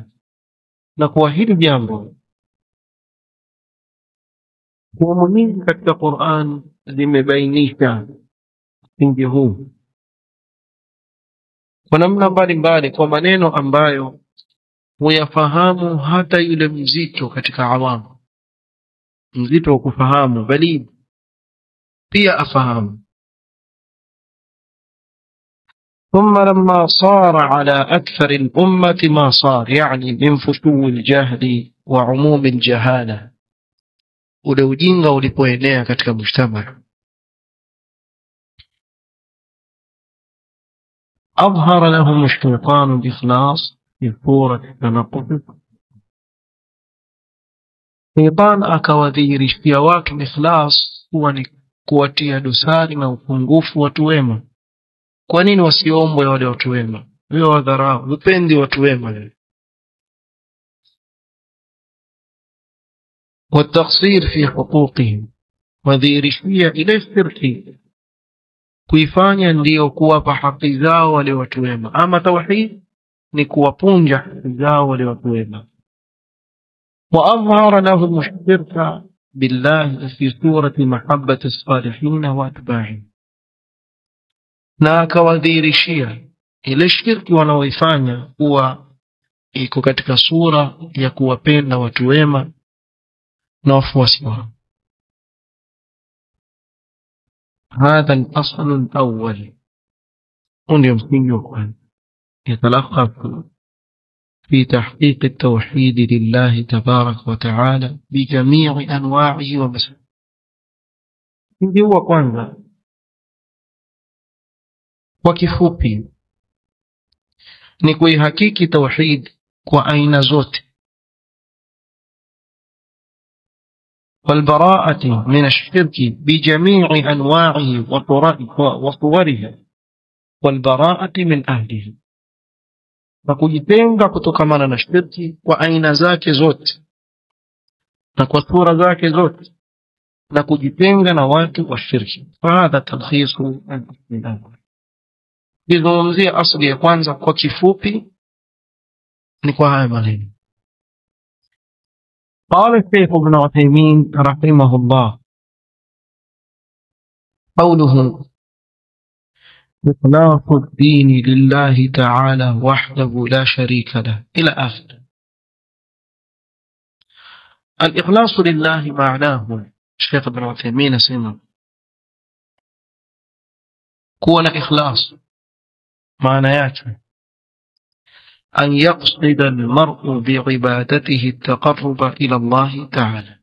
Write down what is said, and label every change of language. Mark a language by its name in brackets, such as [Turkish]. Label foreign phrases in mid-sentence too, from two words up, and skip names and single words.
[Swahili] Na kwa hili jambo kwa nyingi katika Qur'an limebainisha msingi huu kwa namna mbalimbali, kwa maneno ambayo huyafahamu hata yule mzito katika awamu, mzito wa kufahamu, bali pia afahamu. [Arabic] ثم لما صار على أكثر الأمة ما صار، يعني من فشو الجهل وعموم الجهالة، [Swahili] ule ujinga ulipoenea katika mujtama, [Arabic] أظهر لهم الشيطان الإخلاص في صورة تنقص. [Swahili] شيطان akawadhihirishia watu ikhlas huwa ni kuwatia dosari na upungufu watu wema. Kwa nini wasiombwe wale watu wema? Wewe wadharau, upendi watu wema wewe. [Arabic] والتقصير في حقوقهم [Swahili] wadhihirishia ile shirki kuifanya ndiyo kuwapa haki zao wale watu wema. Ama tauhid ni kuwapunja haki zao wale watu wema. [Arabic] وأظهر لهم الشرك بالله في سورة محبة الصالحين وأتباعهم. [Swahili] na akawadhihirishia ile shirki wanaoifanya kuwa iko katika sura ya kuwapenda watu wema na wafuasi wao. [Arabic] هذا الأصل الأول [Swahili] ndio msingi wa kwanza [Arabic] يتلخص في تحقيق التوحيد لله تبارك وتعالى بجميع أنواعه ومسائله. [Swahili] ndio wa kwanza kwa kifupi ni kuihakiki tauhid kwa aina zote, [Arabic] والبراءة من الشرك بجميع أنواعه وصوره والبراءة من أهله. [Swahili] na kujitenga kutokamana na shirki kwa aina zake zote na kwa sura zake zote na kujitenga na watu wa shirki. [Arabic] فهذا تلخيص الأصل. [Swahili] Bizungumzia asli ya kwanza kwa kifupi ni kwa haya maneno. [Arabic] قال الشيخ ابن عثيمين رحمه الله قوله إخلاص الدين لله تعالى وحده لا شريك له إلى آخر. الإخلاص لله معناه الشيخ ابن عثيمين سمع كون إخلاص معنى ياتي أن يقصد المرء بعبادته التقرب إلى الله تعالى.